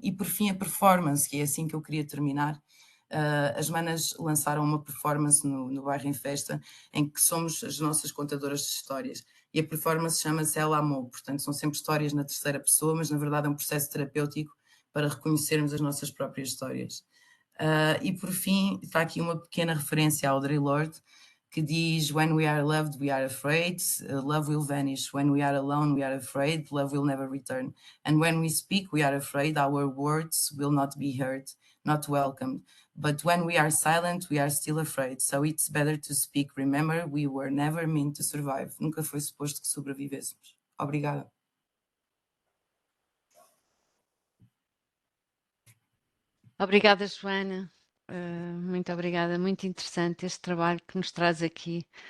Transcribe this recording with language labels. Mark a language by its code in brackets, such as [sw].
[pt] E por fim a performance, que é assim que eu queria terminar. As manas lançaram uma performance no Bairro em Festa, em que somos as nossas contadoras de histórias, e a performance chama-se Ela Amou, portanto são sempre histórias na terceira pessoa, mas na verdade é um processo terapêutico para reconhecermos as nossas próprias histórias. E por fim está aqui uma pequena referência a Audre Lorde, que diz: [en] When we are loved, we are afraid, love will vanish. When we are alone, we are afraid, love will never return. And when we speak, we are afraid, our words will not be heard, not welcomed. But when we are silent, we are still afraid. So it's better to speak. Remember, we were never meant to survive. [pt] Nunca foi suposto que sobrevivêssemos. Obrigada. Obrigada, Joana. Muito obrigada. Muito interessante este trabalho que nos traz aqui.